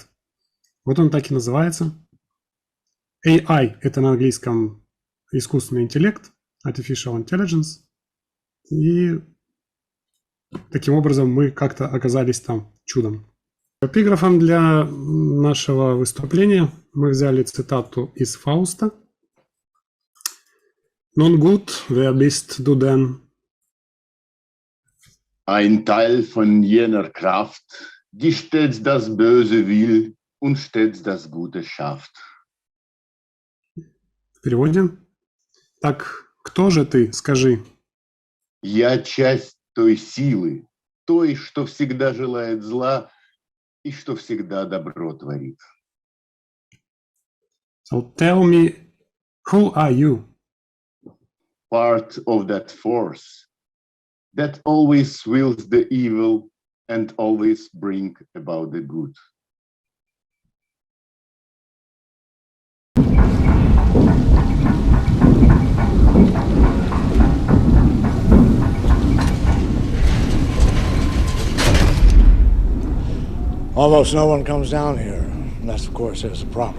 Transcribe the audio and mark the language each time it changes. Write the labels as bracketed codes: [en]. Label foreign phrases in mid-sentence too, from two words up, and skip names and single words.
[ru] Вот он так и называется. AI – это на английском искусственный интеллект, [en] Artificial Intelligence. [ru] И таким образом мы как-то оказались там чудом. Эпиграфом для нашего выступления мы взяли цитату из Фауста. [de] «Non gut, wer bist du denn?» Ein Teil von jener Kraft, die stets das Böse will und stets das Gute schafft. [ru] В переводе. Так, кто же ты, скажи? Я часть той силы, той, что всегда желает зла и что всегда добро творит. [en] So tell me, who are you? Part of that force that always wills the evil and always bring about the good. Almost no one comes down here, unless, of course, there's a problem.